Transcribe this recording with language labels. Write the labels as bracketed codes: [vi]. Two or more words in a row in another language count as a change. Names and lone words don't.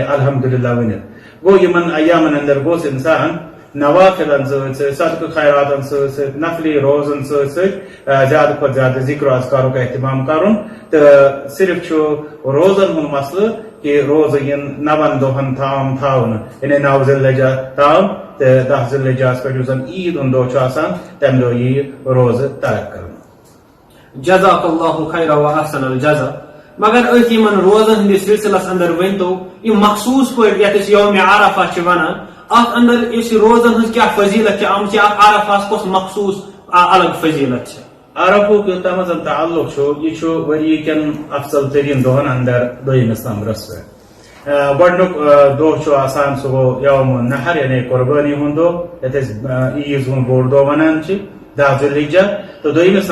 [ks] الحمدللہ ؤنِتھ گوٚو یمن ایامن اندر گوٚژھ انسان نوافلن سۭتۍ صدقہ خیراتن سۭتۍ نفلی روزن سۭتۍ زیادٕ کھۄتہٕ زیادٕ ذکر و اذکارُک اہتمام کرُن تہٕ صرف چھُ روزن ہُنٛد مسلہٕ کہ روزٕ ین 9 دۄہن تام تھاونہٕ یعنی 9 ذی الحجہ تام تہٕ 10 ذی الحجہس پٮ۪ٹھ یُس زن عید ہُنٛد دۄہ چھُ آسان تمہِ دۄہ ییہِ روزٕ ترک کرنہٕ [ar] جزاک اللہ خیر و احسن الجزا [ks] مگر أتھۍ یمن روزن ہندس سلسلس اندر ؤنتو یہ مخصوص پٲٹھۍ یتھ أسۍ یومِ عرفہ چھِ ونان اتھ اندر اس روزن ہز کیا فضیلت آمت عرفاس کس مخصوص الگ فضیلت عرفک یوتام زن تعلق یہ وری کن افضل ترین دہن اندر دویمس نمبرس پہ گۄڈنیُک دۄہ آسان سُہ گوٚو [ar] یوم النحر [ks] یعنی قربانی ہُنٛد دۄہ یتھ أسۍ عیٖز ہُنٛد بوٚڑ دۄہ ونان چھِ 10 ذی الحجہ تو دویمس